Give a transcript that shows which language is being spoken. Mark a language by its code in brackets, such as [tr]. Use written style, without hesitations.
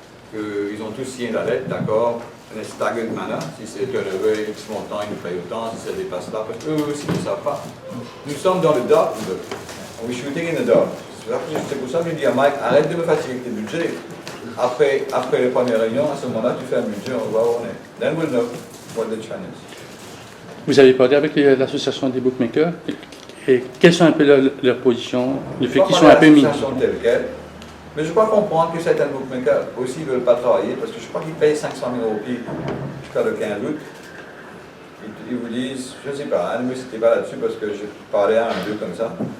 [fr] qu'ils ont tous signé la lettre, d'accord, un staggered manner, si c'est turnover X montant, ils nous payent autant, si ça dépasse là, parce qu'eux aussi ne savent pas. Nous sommes dans le dark, [en] we're shooting in the dark. [fr] C'est pour ça que je dis à Mike, arrête de me fatiguer avec tes budgets. Après les premières réunions, à ce moment-là, tu fais un budget, on va voir où on est. [en] Then we'll know what the challenge is. [fr] Vous avez parlé avec l'association des bookmakers. Et quelles sont un peu leurs positions, le fait qu'ils sont un peu mis. Telle quelle, mais je crois comprendre que certains bookmakers aussi ne veulent pas travailler parce que je crois qu'ils payent 500 000 roupies jusqu'à le 15 août. Ils vous disent, je ne sais pas, ne me citez pas là-dessus parce que je parlais à un d'eux comme ça.